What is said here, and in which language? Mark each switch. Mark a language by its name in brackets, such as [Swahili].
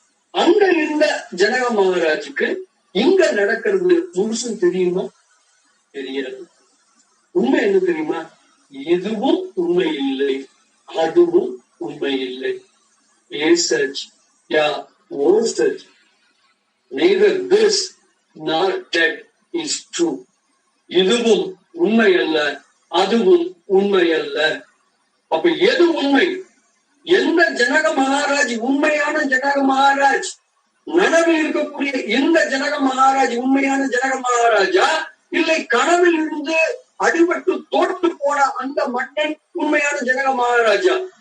[Tamil] அங்க இருந்த ஜனக மகாராஜுக்கு இங்க நடக்கிறது முழுசும் தெரியுமா? தெரியாது. உண்மை என்ன தெரியுமா? எதுவும் உண்மை இல்லை, அதுவும் உண்மை இல்லை. A such, yeah, no such. [English] Neither this nor that is true. [Tamil] இதுவும் உண்மை அல்ல, அதுவும் உண்மை அல்ல. அப்ப எது உண்மை? எந்த ஜனக மகாராஜ் உண்மையான ஜனக மகாராஜ்? நனவில் இருக்கக்கூடிய இந்த ஜனக மகாராஜ் உண்மையான ஜனக மகாராஜா, இல்லை கனவில் இருந்து அடிபட்டு தோற்று போன அந்த மன்னன் உண்மையான ஜனக மகாராஜா?